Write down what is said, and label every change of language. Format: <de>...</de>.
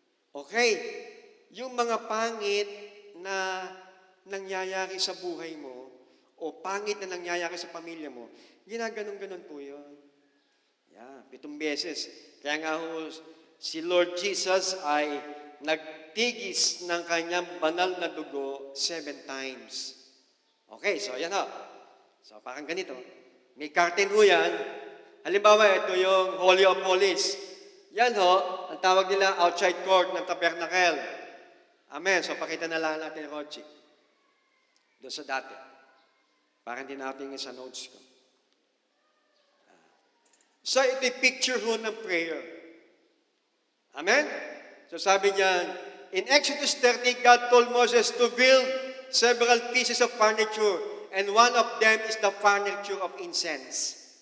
<tl>Okay, yung mga pangit na nangyayari sa buhay mo, o pangit na nangyayari sa pamilya mo, ginaganon-ganon po yun. Yan, 7 beses. Kaya nga ho, si Lord Jesus ay nagtigis ng kanyang banal na dugo 7 times. Okay, so yan ho. So parang ganito. May curtain ho yan. Halimbawa, ito yung Holy of Holies. Yan ho, ang tawag nila outside court ng tabernacle. Amen. So pakita na lang natin, Rochi. Doon sa dati. Parang din natin sa notes ko. So ito'y picture ho ng prayer. Amen? So sabi niya,</tl> <en>in Exodus 30, God told Moses to build several pieces of furniture, and one of them is the furniture of incense.</en>